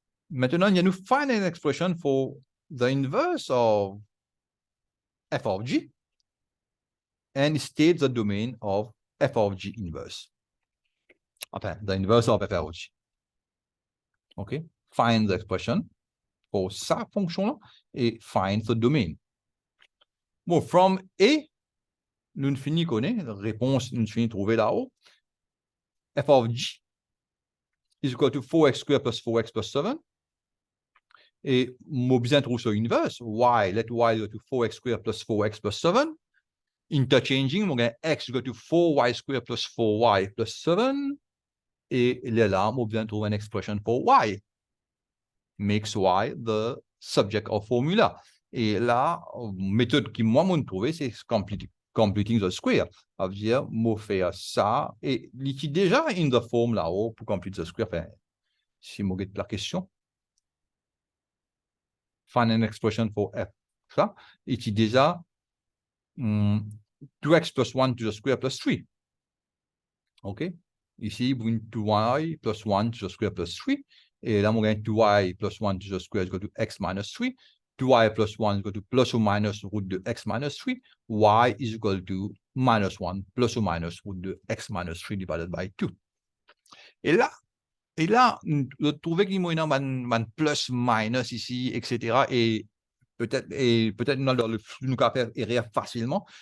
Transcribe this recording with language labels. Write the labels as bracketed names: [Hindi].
[French] Maintenant, il y a nous [English] find an expression for the inverse of f of g and state the domain of f of g inverse. Enfin, the inverse of f of g. OK? Find the expression for [French] sa fonction-là et [English] find the domain. [French] Bon, from A, nous finissons connaître, la réponse, nous finissons trouver là-haut. [English] F of g is equal to 4x squared plus 4x plus 7. [French] Et moi, besoin trouver sur inverse. [English] Y, let y go to 4x squared plus 4x plus 7. [French] Interchanging, on a [English] x go to 4y squared plus 4y plus 7. [French] Et là, on besoin trouver une expression pour y. [English] makes y the subject of formula. [French] Et la méthode qui moi m'ont trouvé, c'est [English] completing the square. [French] Ça veut dire, moi faire ça, et il déjà [English] in the form [French] là-haut pour [English] complete the square. [French] Enfin, si je regarde la question, [English] find an expression for f. [French] Ça, il est déjà [English] 2x plus 1 to the square plus 3. OK? [French] Ici, vous avez [English] 2y plus 1 to the square plus 3. [French] Et là, vous avez [English] 2y plus 1 to the square is equal to x minus 3. 2y plus 1 is equal to plus or minus root de x minus 3. Y is equal to minus 1 plus or minus root de x minus 3 divided by 2. [French] Et là, vous trouvez qu'il y a un plus, minus ici, etc. Et peut-être nous allons faire erreur facilement.